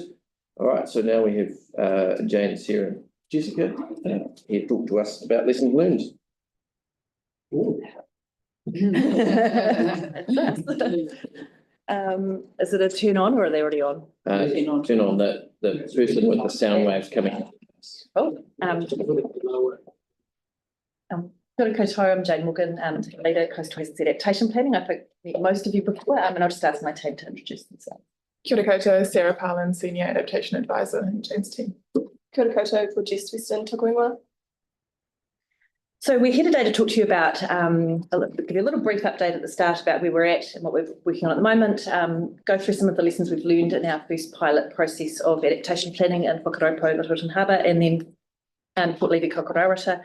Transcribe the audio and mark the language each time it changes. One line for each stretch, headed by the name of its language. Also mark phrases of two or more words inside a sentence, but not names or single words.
English: All right, so now we have Jane, Sarah, and Jessica here to talk to us about lessons learned. Is it a turn on or are they already on? Turn on the person with the sound waves coming.
Māori: Oh, Kia ora koutou,
English: I'm Jane Morgan, leader Coastal Hazards Adaptation Planning. I think most of you before, and I'll just ask my team to introduce themselves.
Māori: Kia ora koutou, Sarah Parlin,
English: Senior Adaptation Advisor in Jane's team.
Māori: Kia ora koutou,
English: for Jess Weston, Tukwingwa. So we're here today to talk to you about, give you a little brief update at the start about where we're at and what we're working on at the moment, go through some of the lessons we've learned in our first pilot process of adaptation planning in Whakaropo, Rotorutan Harbour, and then Port Levy, Kokorowata.